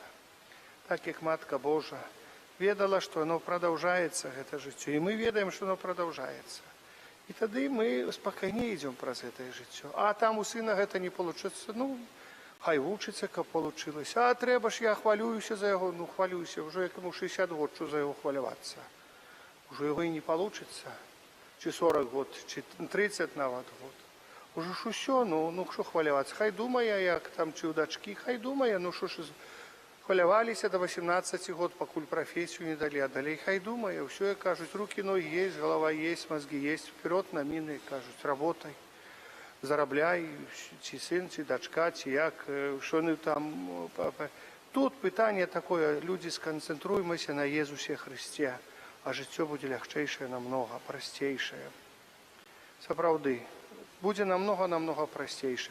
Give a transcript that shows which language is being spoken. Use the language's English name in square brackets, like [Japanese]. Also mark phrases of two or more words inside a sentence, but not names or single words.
[Belarusian] Так як Матка Божа ведала, што оно прадаўжаецца, гэта жыццё, і мы ведаем, што оно прадаўжаецца. І тады мы спакайней ідзём праз гэтае жыццё. А там у сына гэта не получыцца, хай вучыцца, каб получылася. А трэба ж, я хвалююся за яго, хвалююся, ўжо як яму 60 год, што за яго хвалявацца. Ужо яго і не получыцца. Чи 40 год, чи 30 нават год. Уже ж усё, що хвалявацца. Хай думае, як там, чи у дачкі, хай думае, що ж хваляваліся до 18 год, пакуль прафесію не далі, а далей хай думае. Усё, як кажуць, рукі, ногі есть, голова есть, мозги есть, вперед на міны, кажуць, работай. Зарабляй, ці сын, ці дачка, ці як, що не там. Тут пытанне такое, люди, сканцэнтруемся на Езусе Христе, а жыццё будзе лягчэйшае намнога, прасцейшае. Сапраўды, будзе намнога прасцейшае.